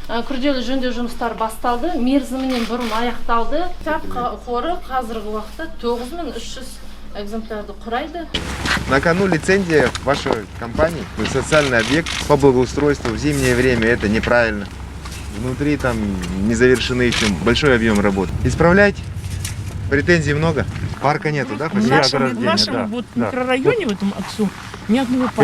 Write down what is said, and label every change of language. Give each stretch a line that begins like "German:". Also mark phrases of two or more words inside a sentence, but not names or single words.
Kazakh: күрделі жөндеу жұмыстары басталды, мерзімінен бұрын аяқталды. Кітап қоры қазіргі уақытта 9300 экземплярды құрайды.
Russian: На кону лицензия вашей компании. Вы социальный объект по благоустройству в зимнее время. Это неправильно. Внутри там не завершены еще большой объем работ. Исправляйте. Претензий много. Парка нету, да? В нашем вот микрорайоне, в этом отцу, ни одного парка.